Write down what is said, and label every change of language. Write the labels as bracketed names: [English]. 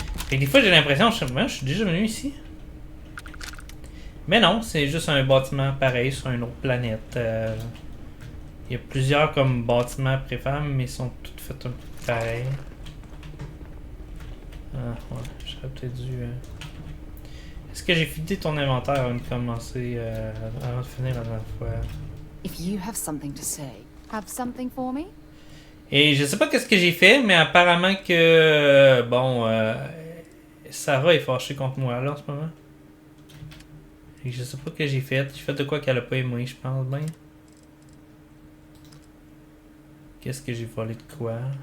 [French] Et des fois j'ai l'impression, je suis déjà venu ici. Mais non, c'est juste un bâtiment pareil sur une autre planète. Il y a plusieurs comme bâtiments préfables, mais ils sont tous faits un peu pareil. Ah ouais, j'aurais peut-être dû. Est-ce que j'ai vidé ton inventaire avant de commencer, avant de finir la dernière fois? [English] If you have something to say, have something for me? [French] Et je sais pas qu'est-ce que j'ai fait, mais apparemment que bon, Sarah est fâchée contre moi là en ce moment. Et je sais pas ce que j'ai fait. J'ai fait de quoi qu'elle a pas aimé, je pense bien. Qu'est-ce que j'ai volé de quoi?